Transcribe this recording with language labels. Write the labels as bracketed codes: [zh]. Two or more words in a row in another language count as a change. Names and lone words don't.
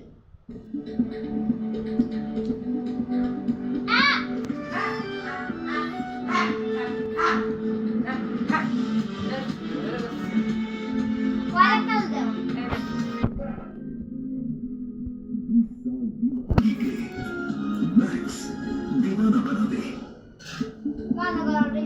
[bn] কয়টা দেও? [hi] मैक्स दीवाना बना दे। [bn] মনে করো রে